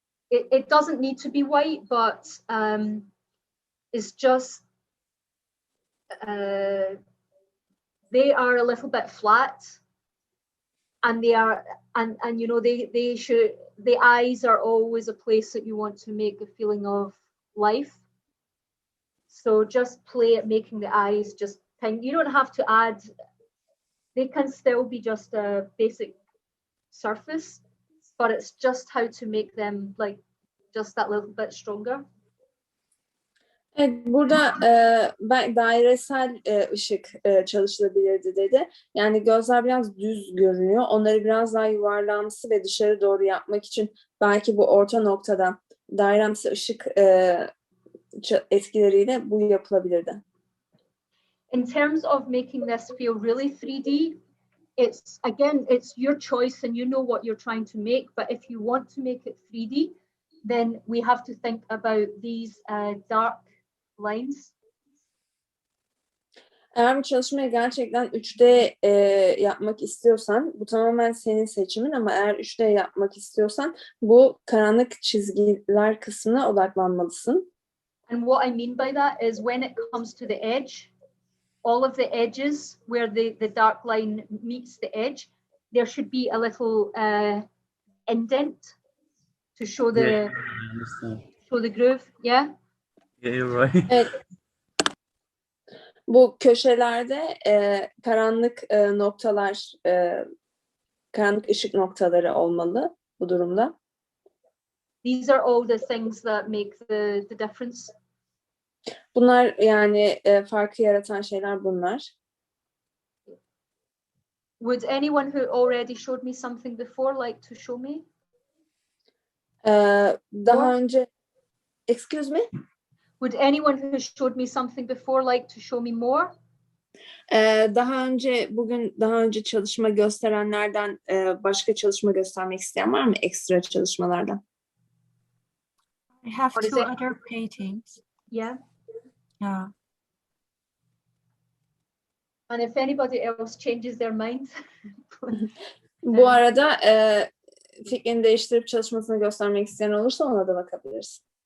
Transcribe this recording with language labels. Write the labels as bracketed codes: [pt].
[en] It doesn't need to be white, but it's just they are a little bit flat, and they are and you know they should, the eyes are always a place that you want to make a feeling of life. So just play at making the eyes just pink. You don't have to add, they can still be just a basic surface, but it's just how to make them like just that little bit stronger. [tr] Evet, burada dairesel ışık çalışılabilirdi dedi. Yani gözler biraz düz görünüyor. Onları biraz daha yuvarlamsı ve dışarı doğru yapmak için belki bu orta noktada dairemsi ışık etkileriyle bu yapılabilirdi. [en] In terms of making this feel really 3D, it's your choice and you know what you're trying to make. But if you want to make it 3D, then we have to think about these dark lines. [tr] Eğer bu çalışmayı gerçekten 3D yapmak istiyorsan, bu tamamen senin seçimin, ama eğer 3D yapmak istiyorsan bu karanlık çizgiler kısmına odaklanmalısın. [en] And what I mean by that is when it comes to the edge, all of the edges where the dark line meets the edge, there should be a little indent to show the groove. Yeah. Yeah, you're right. [tr] Evet. Bu köşelerde karanlık noktalar, karanlık ışık noktaları olmalı bu durumda. [en] These are all the things that make the difference. [tr] Bunlar yani farkı yaratan şeyler bunlar. [en] Would anyone who already showed me something before like to show me? [tr] Daha önce, [en] excuse me? Would anyone who showed me something before like to show me more? [tr] Daha önce çalışma gösterenlerden başka çalışma göstermek isteyen var mı? Ekstra çalışmalardan. [en] I have two other paintings. Yeah. Yeah. And if anybody else changes their mind. [tr] Bu arada fikrini değiştirip çalışmasını göstermek isteyen olursa ona da bakabiliriz.